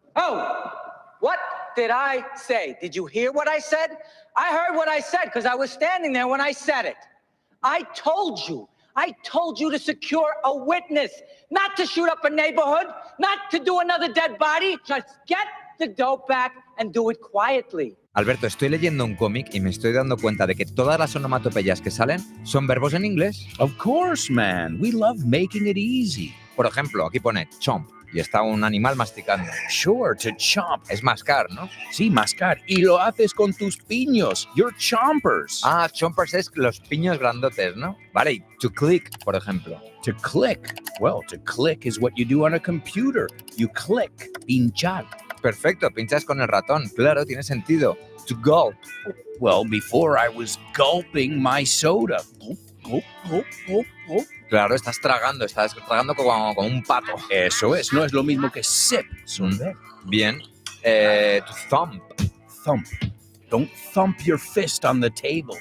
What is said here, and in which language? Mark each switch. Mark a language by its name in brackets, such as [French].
[English] Oh, what did I say? Did you hear what I said? I heard what I said because I was standing there when I said it. I told you to secure a witness, not to shoot up a neighborhood, not to do another dead body. Just get the dope back and do it quietly. [Spanish] Alberto, estoy leyendo un cómic y me estoy dando cuenta de que todas las onomatopeyas que salen son verbos en inglés. [English] Of course, man. We love making it easy. [Spanish] Por ejemplo, aquí pone chomp y está un animal masticando. [English] Sure, to chomp. [Spanish] Es mascar, ¿no? Sí, mascar. Y lo haces con tus piños. [English] Your chompers. [Spanish] Ah, chompers es los piños grandotes, ¿no? Vale, y to click, por ejemplo. [English] To click. Well, to click is what you do on a computer. You click. Pinchar. [Spanish] Perfecto, pinchas con el ratón. Claro, tiene sentido. To gulp. [English] Well, before I was gulping my soda. Gulp, gulp, gulp, gulp, gulp. [Spanish] Claro, estás tragando como un pato. Eso es, no es lo mismo que sip. Bien. To thump. [English] Thump. Don't thump your fist on the table.